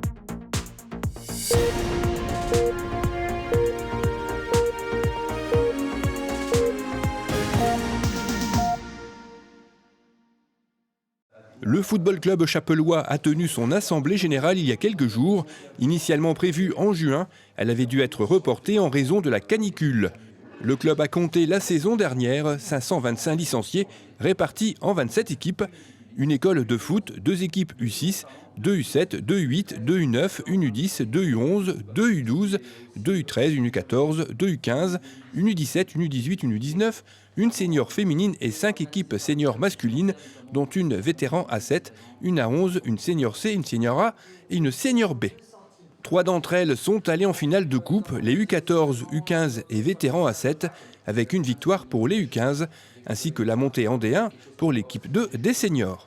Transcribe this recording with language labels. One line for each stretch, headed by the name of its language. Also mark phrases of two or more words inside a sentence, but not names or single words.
French: Le football club chapellois a tenu son assemblée générale il y a quelques jours. Initialement prévue en juin, elle avait dû être reportée en raison de la canicule. Le club a compté la saison dernière 525 licenciés répartis en 27 équipes. Une école de foot, 2 équipes U6, 2 U7, 2 U8, 2 U9, une U10, 2 U11, 2 U12, 2 U13, une U14, 2 U15, une U17, une U18, une U19, une senior féminine et 5 équipes seniors masculines, dont une vétéran A7, une A11, une senior C, une senior A et une senior B. 3 d'entre elles sont allées en finale de coupe, les U14, U15 et vétérans A7, avec une victoire pour les U15, ainsi que la montée en D1 pour l'équipe 2 des seniors.